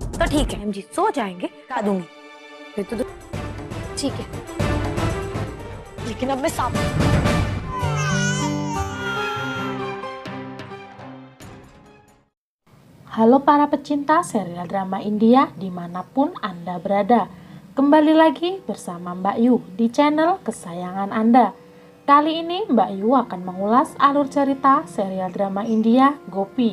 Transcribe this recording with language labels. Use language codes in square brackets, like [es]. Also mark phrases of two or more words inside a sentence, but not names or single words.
[hi] ठीक है जी, सो जाएंगे, बता दूंगी। फिर तो ठीक है, लेकिन अब मैं साफ। [id] Halo para pecinta serial drama India dimanapun Anda berada. Kembali lagi bersama Mbak Yu di channel kesayangan Anda. Kali ini Mbak Yu akan mengulas alur cerita serial drama India Gopi.